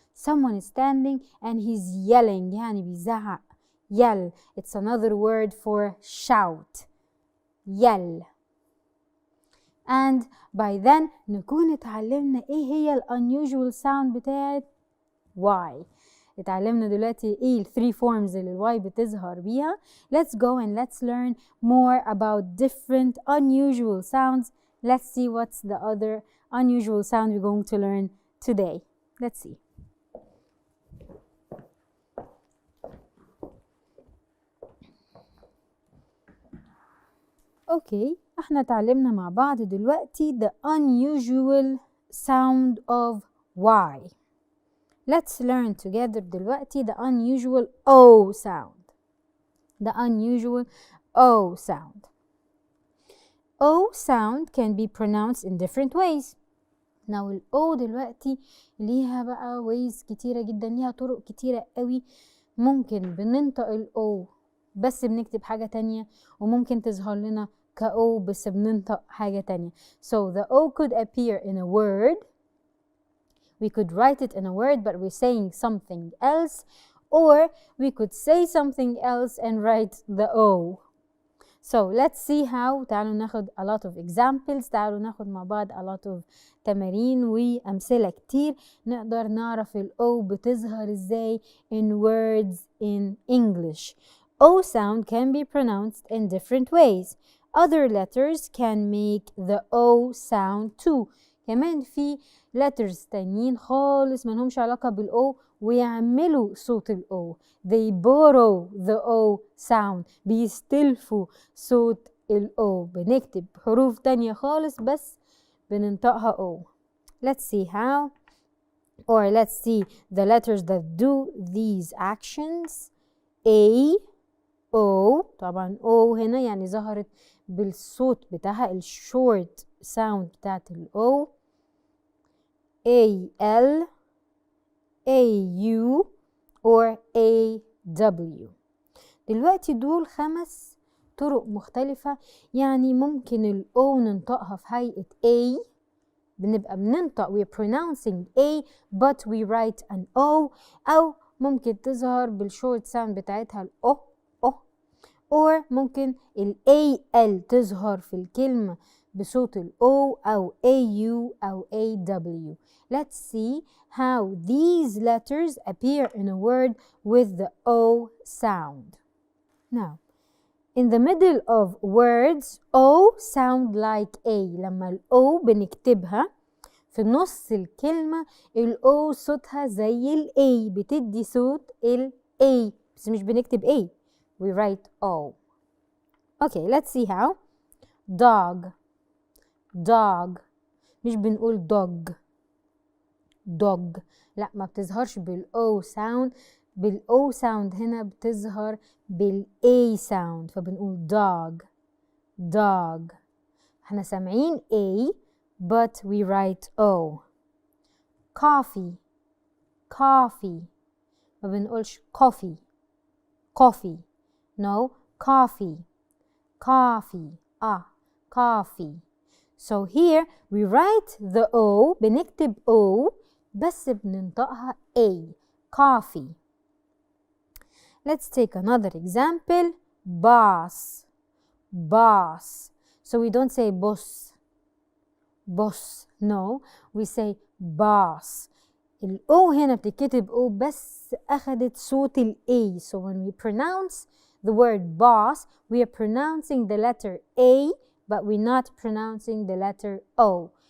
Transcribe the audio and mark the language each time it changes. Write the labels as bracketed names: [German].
[English] Someone is standing and he's yelling. [Arabic] يعني بيزعق. [English] Yell. It's another word for shout. Yell. And by then [Arabic] نكون اتعلمنا ايه هي [English] unusual sound [Arabic] بتاعت Y. اتعلمنا دلوقتي ايه ال 3 forms اللي الواي بتظهر بيها. [English] Let's go and let's learn more about different unusual sounds. Let's see what's the other unusual sound we're going to learn today. Let's see. Okay, [Arabic] احنا اتعلمنا مع بعض دلوقتي [English] the unusual sound of Y. Let's learn together [Arabic] دلوقتي [English] the unusual O sound. The unusual O sound. O sound can be pronounced in different ways. [Arabic] Now ال O دلوقتي ليها بقى ways كتيرة جدا. ليها طرق كتيرة قوي. ممكن بننطق ال O بس بنكتب حاجة تانية وممكن تظهر لنا كأو بس بننطق حاجة تانية. [English] So the O could appear in a word. We could write it in a word but we're saying something else, or we could say something else and write the O. So let's see how. [Arabic] تعالوا ناخد [English] a lot of examples. [Arabic] تعالوا ناخد مع بعض [English] a lot of [Arabic] تمارين وأمثلة كتير نقدر نعرف ال O بتظهر ازاي [English] in words in English. O sound can be pronounced in different ways. Other letters can make the O sound too. [Arabic] كمان في letters تانيين خالص ملهمش علاقة بال O ويعملوا صوت ال O. [English] They borrow the O sound. [Arabic] بيستلفوا صوت ال O. بنكتب حروف تانية خالص بس بننطقها O. [English] Let's see how. Or let's see the letters that do these actions. A, O. [Arabic] طبعا O هنا يعني ظهرت بالصوت بتاعها الشورت sound بتاعت ال O. [English] A, L, A, U or A, W. [Arabic] دلوقتي دول 5 طرق مختلفة. يعني ممكن ال O ننطقها في هيئة A. بنبقى بننطق [English] we're pronouncing A but we write an O. [Arabic] أو ممكن تظهر بالشورت ساوند بتاعتها ال O. or ممكن ال AL تظهر في الكلمة بصوت ال O أو AU أو AW. [English] Let's see how these letters appear in a word with the O sound. Now, in the middle of words, O sound like A. [Arabic] لما ال O بنكتبها في نص الكلمة ال O صوتها زي ال A. بتدي صوت ال A بس مش بنكتب A. [English] We write O. Okay, let's see how. Dog. Dog. [Arabic] مش بنقول dog. [English] dog. [Arabic] لا ما بتظهرش بال O sound. بال O sound هنا بتظهر بال A sound. فبنقول dog. dog. احنا سامعين [English] A but we write O. Coffee. coffee. [Arabic] ما بنقولش coffee. [English] coffee. No, coffee. coffee. coffee. So here we write the O. [Arabic] بنكتب O بس بننطقها A. [English] coffee. Let's take another example. Boss. boss. So we don't say boss. boss. No, we say boss. [Arabic] ال O هنا بتتكتب O بس أخدت صوت ال A. [English] So when we pronounce the word boss, we are pronouncing the letter A, but we're not pronouncing the letter O.